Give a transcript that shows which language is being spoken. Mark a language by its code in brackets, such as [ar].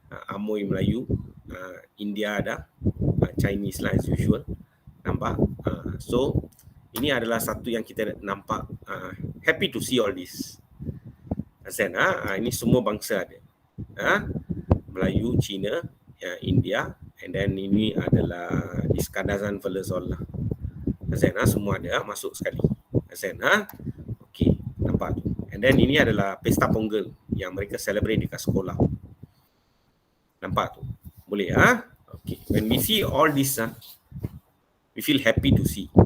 [ms] Amoy Melayu, India ada, Chinese lah [en] as usual. [ms] Nampak? So ini adalah satu yang kita nampak. [en] Happy to see all this. [ms] Ini semua bangsa ada. Melayu, Cina, India, [en] and then [ms] ini adalah Iskandazan fellas all lah. Semua ada masuk sekali. Okay, nampak tu. [en] And then [ms] ini adalah pesta Pongal yang mereka celebrate dekat sekolah. Nampak tu? Boleh Okay. [en] When we see all this, we feel happy to see.